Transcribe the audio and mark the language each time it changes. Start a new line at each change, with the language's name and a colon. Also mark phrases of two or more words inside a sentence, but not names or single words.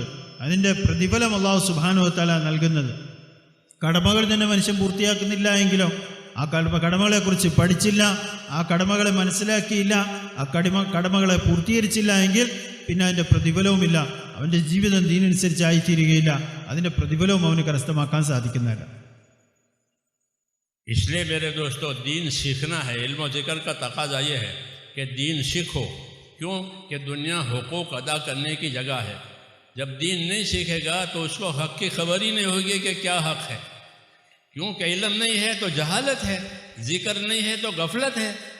Malayalam: അതിൻ്റെ പ്രതിഫലം
Arabic: الله سبحانه وتعالى
Malayalam: നൽകുന്നത്. കടമകൾ തന്നെ മനുഷ്യൻ പൂർത്തിയാക്കുന്നില്ല എങ്കിലോ, ആ കടമകളെക്കുറിച്ച് പഠിച്ചില്ല, ആ കടമകളെ മനസ്സിലാക്കിയില്ല, ആ കടമകളെ പൂർത്തീകരിച്ചില്ല എങ്കിൽ പിന്നെ അതിൻ്റെ പ്രതിഫലവുമില്ല. അവൻ്റെ ജീവിതം ദീനനുസരിച്ചായിത്തീരുകയില്ല, അതിൻ്റെ പ്രതിഫലവും അവന് കരസ്ഥമാക്കാൻ സാധിക്കുന്നതല്ല.
Hindi: इसलिए मेरे दोस्तों, दीन सीखना है। इल्म और ज़िक्र का तकाज़ा ये है कि दीन सीखो। क्यों कि दुनिया हुकूक अदा करने की जगह है। जब दीन नहीं सीखेगा तो उसको हक़ की खबर ही नहीं होगी कि क्या हक़ है। क्योंकि इल्म नहीं है तो जहालत है, ज़िक्र नहीं है तो गफलत है।